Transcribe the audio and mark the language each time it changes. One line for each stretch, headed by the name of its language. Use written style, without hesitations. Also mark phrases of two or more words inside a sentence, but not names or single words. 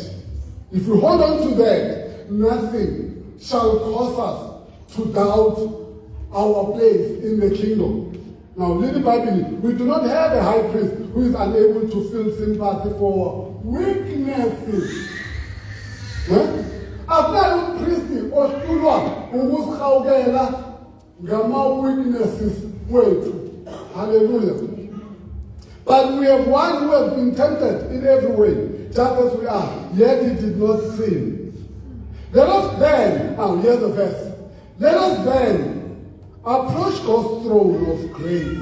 English: If we hold on to that, nothing shall cause us to doubt our place in the kingdom. Now, little Bible, we do not have a high priest who is unable to feel sympathy for weaknesses. After priest
North Ndebele: ostulwa ukukhawukela ngama weaknesses wethu.
English: Hallelujah. But we have one who has been tempted in every way, just as we are, yet he did not sin. Let us then, now here's the verse. Let us then approach God's throne of grace.